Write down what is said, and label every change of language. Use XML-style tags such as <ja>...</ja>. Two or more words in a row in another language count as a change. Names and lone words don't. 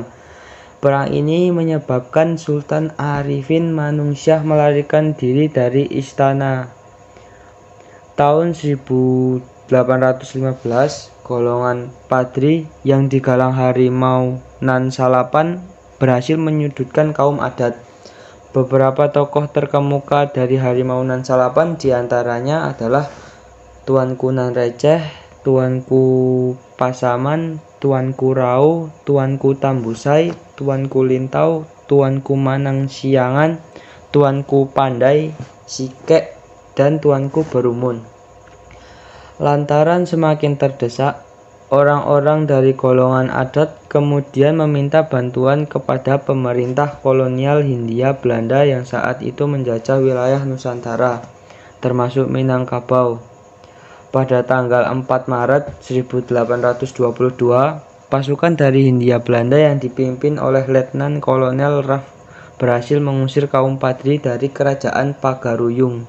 <id>Perang ini menyebabkan Sultan Arifin Manungsyah melarikan diri dari istana. Tahun 1815, golongan Padri yang digalang Harimau Nan Salapan berhasil menyudutkan kaum adat. Beberapa tokoh terkemuka dari Harimau Nan Salapan diantaranya adalah Tuanku Nan Renceh, Tuanku Pasaman, Tuanku Rau, Tuanku Tambusai, Tuanku Lintau, Tuanku Manang Siangan, Tuanku Pandai Sikek, dan Tuanku Berumun. Lantaran semakin terdesak, orang-orang dari golongan adat kemudian meminta bantuan kepada pemerintah kolonial Hindia Belanda yang saat itu menjajah wilayah Nusantara, termasuk Minangkabau. Pada tanggal 4 Maret 1822, pasukan dari Hindia Belanda yang dipimpin oleh Letnan Kolonel Raff berhasil mengusir kaum Padri dari Kerajaan Pagaruyung.</id>